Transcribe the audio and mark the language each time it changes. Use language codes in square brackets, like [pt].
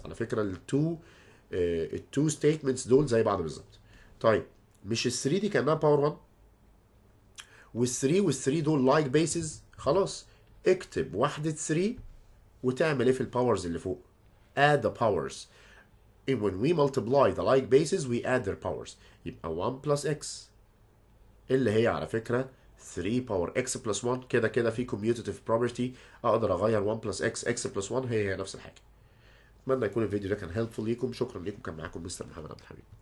[ar] على فكره التو ستيتمنتس دول زي بعض بالظبط. طيب مش ال 3 دي كانها باور 1 وال 3 دول لايك بيسز؟ خلاص اكتب واحدة 3 وتعمل ايه في الباورز اللي فوق؟ [en] add the powers. when we multiply the like bases we add their powers، [ar] يبقى [en] 1 plus x [ar] اللي هي على فكرة [en] 3 power x plus 1. [ar] كده كده في [en] commutative property [ar] اقدر اغير [en] 1 plus x plus 1 [ar] هي نفس الحاجة. اتمنى يكون الفيديو ده كان helpful ليكم. شكرا ليكم، كان معاكم مستر محمد عبد الحميد.